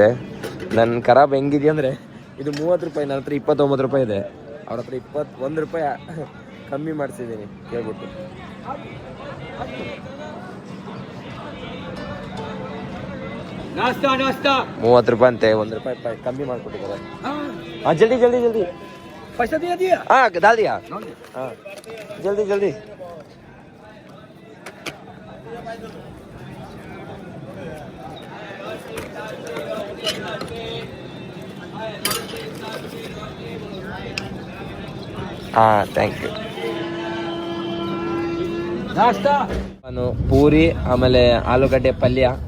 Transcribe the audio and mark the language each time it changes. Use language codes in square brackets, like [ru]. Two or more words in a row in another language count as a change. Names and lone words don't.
[kn] ನನ್ನ ಖರಾಬ್ ಹೆಂಗಿದೆಯಾ ಅಂದರೆ ಇದು 30 ರೂಪಾಯಿ, ನನ್ನ ಹತ್ರ 29 ರೂಪಾಯಿ ಇದೆ. ಅವ್ರ ಹತ್ರ 21 ರೂಪಾಯಿ ಕಮ್ಮಿ ಮಾಡಿಸಿದ್ದೀನಿ ಕೇಳ್ಬಿಟ್ಟು. ನಾಸ್ತಾ 30 ರೂಪಾಯಿ ಅಂತೆ, 1 ರೂಪಾಯಿ ಕಮ್ಮಿ ಮಾಡಿಕೊಟ್ಟಿದ್ದಾರೆ. [hi] हाँ जल्दी जल्दी जल्दी. पैसा दिया दिया हाँ डाल दिया. हाँ जल्दी जल्दी. हाँ [en] thank you. [kn] ನಾನು ಪೂರಿ ಆಮೇಲೆ ಆಲೂಗಡ್ಡೆ ಪಲ್ಯ.